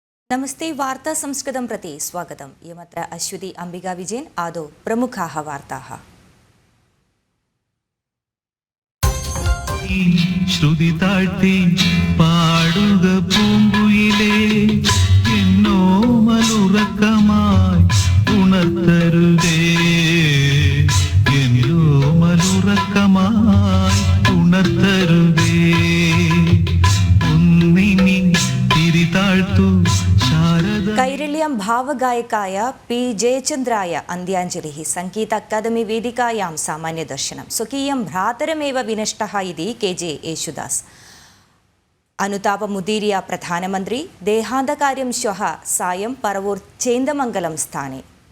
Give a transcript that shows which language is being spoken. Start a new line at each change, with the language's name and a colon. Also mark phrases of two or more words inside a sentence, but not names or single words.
Sanskrit: नमस्ते वार्ता संस्कृतं प्रति स्वागतम्। इयमत्र अश्वती अंबिका विजयन्। आदौ प्रमुखाः वार्ताः।
Malayalam: ശ്രുതി താഴ്ത്തി പാടുക പൂങ്കുയിലേ, എന്നോ മലുറക്കമായി ഉണർത്തരുതേ, എന്നോ മലുറക്കമായി ഉണർത്തരുതേ, ഒന്നിനി തിരി താഴ്ത്തു.
Sanskrit: कैरल्यां भावगायकाय पी जयचन्द्राय अन्त्याञ्जलिः। संगीत अकादमी वेदिकायां सामान्यदर्शनं। स्वकीयं भ्रातरमेव विनष्टः इति केजे येशुदास्। अनुतापमुदीर्य प्रधानमन्त्री देहान्तकार्यं श्वः सायं परवूर् चेन्दमङ्गलं स्थाने।